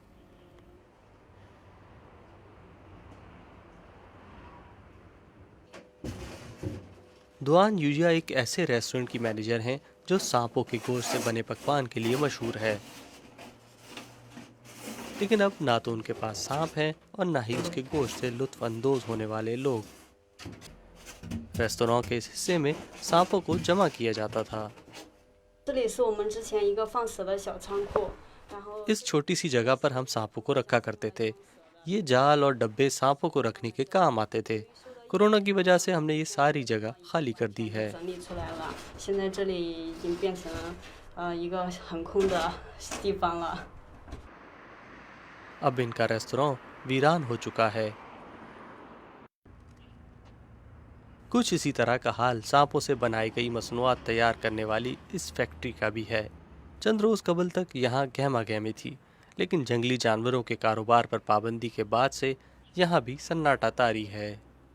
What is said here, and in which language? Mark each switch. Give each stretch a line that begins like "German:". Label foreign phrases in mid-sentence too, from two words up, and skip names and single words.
Urdu: دوان یوجیا ایک ایسے ریسٹورنٹ کی مینیجر ہیں جو سانپوں کے گوشت سے بنے پکوان کے لیے مشہور ہے. لیکن اب نہ تو ان کے پاس سانپ ہیں اور نہ ہی اس کے گوشت سے لطف اندوز ہونے والے لوگ. ریستوراں کے اس حصے میں سانپوں کو جمع کیا جاتا تھا.
Chinese: 这里是我们之前一个放蛇的小仓库，然后
Urdu: اس چھوٹی سی جگہ پر ہم سانپوں کو رکھا کرتے تھے۔ یہ جال اور ڈبے سانپوں کو رکھنے کے کام آتے تھے. کورونا کی وجہ سے ہم نے یہ ساری جگہ خالی کر دی ہے.
Chinese: 整理出来了。现在这里已经变成一个很空的地方了。
Urdu: اب ان کا ریستوراں ویران ہو چکا ہے. کچھ اسی طرح کا حال سانپوں سے بنائی گئی مصنوعات تیار کرنے والی اس فیکٹری کا بھی ہے. چند روز قبل تک یہاں گہما گہمی تھی، لیکن جنگلی جانوروں کے کاروبار پر پابندی کے بعد سے یہاں بھی سناٹا طاری ہے.